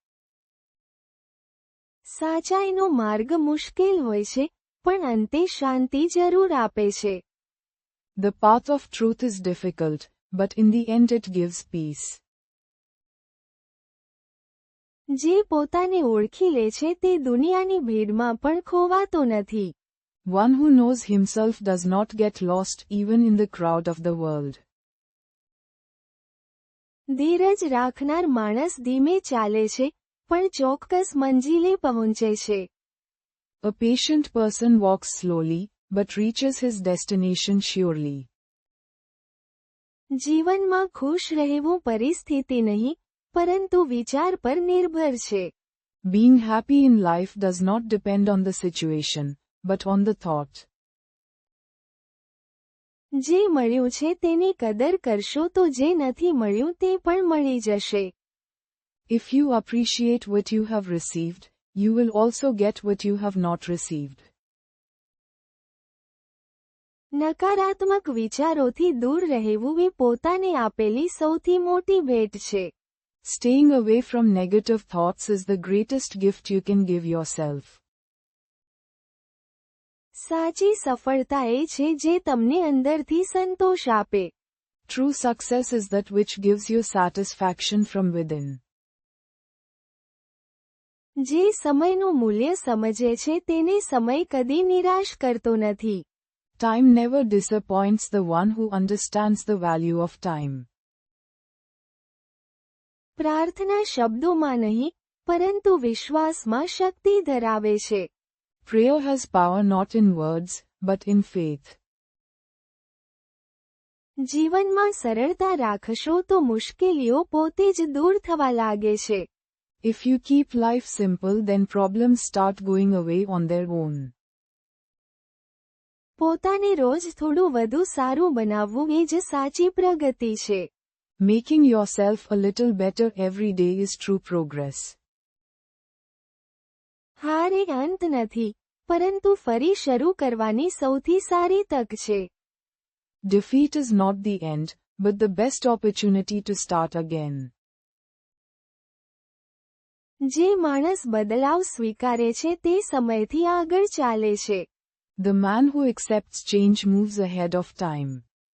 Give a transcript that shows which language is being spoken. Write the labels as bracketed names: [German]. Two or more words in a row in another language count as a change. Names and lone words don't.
[Gujarati] સાચાઈનો માર્ગ મુશ્કેલ હોય છે, પણ અંતે શાંતિ જરૂર આપે છે. [English] The path of truth is difficult, but in the end it gives peace. [Gujarati] જે પોતાને ઓળખી લે છે તે દુનિયાની ભીડમાં પણ ખોવાતો નથી. [English] One who knows himself does not get lost even in the crowd of the world. [Gujarati] ધીરજ રાખનાર માણસ ધીમે ચાલે છે, પણ ચોક્કસ મંજિલે પહોંચે છે. [English] A patient person walks slowly, but reaches his destination surely. [Gujarati] જીવનમાં ખુશ રહેવું પરિસ્થિતિ નહીં, પરંતુ વિચાર પર નિર્ભર છે. [English] Being happy in life does not depend on the situation, but on the thought. [Gujarati] જે મળ્યું છે તેની કદર કરશો તો જે નથી મળ્યું તે પણ મળી જશે. [English] If you appreciate what you have received, you will also get what you have not received. [Gujarati] નકારાત્મક વિચારોથી દૂર રહેવું એ પોતાને આપેલી સૌથી મોટી ભેટ છે. [English] Staying away from negative thoughts is the greatest gift you can give yourself. [Gujarati] સાચી સફળતા એ છે જે તમને અંદરથી સંતોષ આપે. [English] True success is that which gives you satisfaction from within. [Gujarati] જે સમયનું મૂલ્ય સમજે છે તેને સમય કદી નિરાશ કરતો નથી. [English] Time never disappoints the one who understands the value of time. [Gujarati] પ્રાર્થના શબ્દોમાં નહીં, પરંતુ વિશ્વાસમાં શક્તિ ધરાવે છે. [English] Prayer has power not in words, but in faith. [Gujarati] જીવનમાં સરળતા રાખશો તો મુશ્કેલીઓ પોતે જ દૂર થવા લાગે છે. [English] If you keep life simple, then problems start going away on their own. [Gujarati] પોતાને રોજ થોડું વધુ સારું બનાવવું એ જ સાચી પ્રગતિ છે. [English] Making yourself a little better every day is true progress. [Gujarati] હાર એ અંત નથી, પરંતુ ફરી શરૂ કરવાની સૌથી સારી તક છે. [English] Defeat is not the end, but the best opportunity to start again. [Gujarati] જે માણસ બદલાવ સ્વીકારે છે તે સમયથી આગળ ચાલે છે. [English] The man who accepts change moves ahead of time.